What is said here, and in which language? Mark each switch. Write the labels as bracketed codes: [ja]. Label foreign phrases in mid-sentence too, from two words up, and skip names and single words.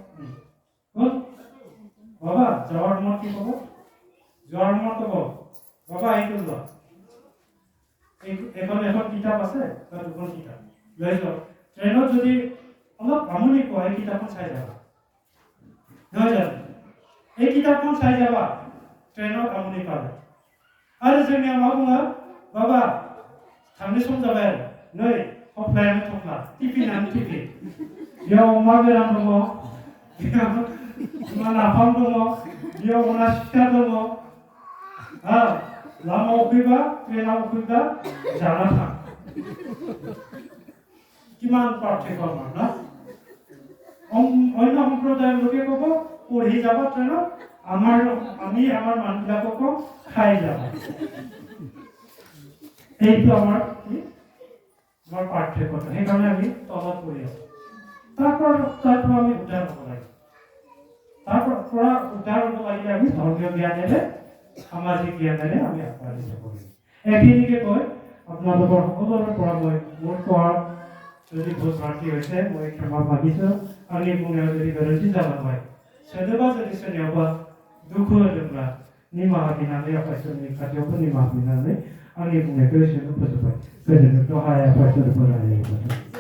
[as] বাবা যোৱাৰ সময়ত কি ক'ব, যোৱাৰ সময়ত ক'ব বাবা এইটো লোৱা, এখন কিতাপ আছে বা 2খন কিতাপ লৈ যাওক, ট্ৰেইনত যদি অলপ আমনি পোৱা এই কিতাপখন চাই যাবা, নহয় জানো, এই কিতাপখন চাই যাবা, ট্ৰেইনত আমনি পালে [brx] आरो जोंनिया मा बुङो बाबा थांनो सम जाबाय आरो नै थफ्लायानो थफ्ला टिफिनानो टिफिन बेयाव अमा गोरान दङ बेयाव ना नाफाम दङ बेयाव ना सिथा दङ लामायाव फैबा ट्रेनाव फैबा जाना थां [as] কিমান পার্থক্য আমার না অন্য সম্প্রদায়ের লোকে কব পঢ়ি যাব ট্রেনত আমি আমার মানুহবিলাককো খাই যাব এইটো আমার কি আমার পার্থক্যটা সেইকাৰণে আমি তলত পৰি আছো তারপর আমি উদ্ধার হব লাগে তারপর উদ্ধার হব লাগিলে আমি ধর্মীয় জ্ঞানেৰে সামাজিক জ্ঞানেৰে আমি আগবাঢ়ি যাব লাগিব এইখিনিকে কয় আপোনালোকৰ সকলোৰে পৰা মই মোৰ কোৱাৰ যদি ভুল ভ্ৰান্তি হৈছে মই ক্ষমা মাগিছো [brx] आंनि बुंनायाव जुदि गोरोन्थि जाबाय सोदोबा जुदि सोरनियावबा दुखु होदोंब्ला निमाहा बिनानै आफा इसोरनि खाथियावबो निमाहा बिनानै आंनि बुंनायखौ एसेयावनो फोजोबबाय गोजोनथों हाय आफा इसोर बोराय